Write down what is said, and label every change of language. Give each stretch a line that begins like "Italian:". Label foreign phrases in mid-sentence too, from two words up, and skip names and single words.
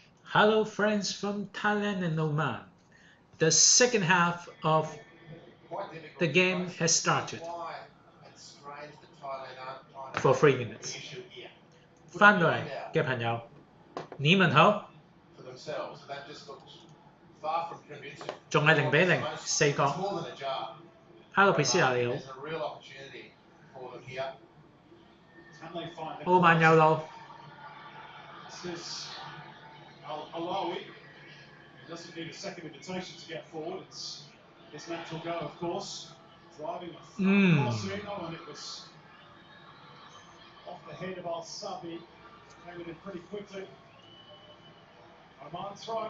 English: Hello, friends from Thailand and Oman. The second half of the game has started for 3 minutes.
Cantonese: 翻到嚟嘅朋友，你們好，仲係0-0，四角。Hello, Priscilla 你好。澳曼右路。
English: Alawi doesn't need a second invitation to get forward. It's his natural go, of course. Driving a Marcino, and it was off the head of Al-Sabi. Came in pretty quickly. Oman throw.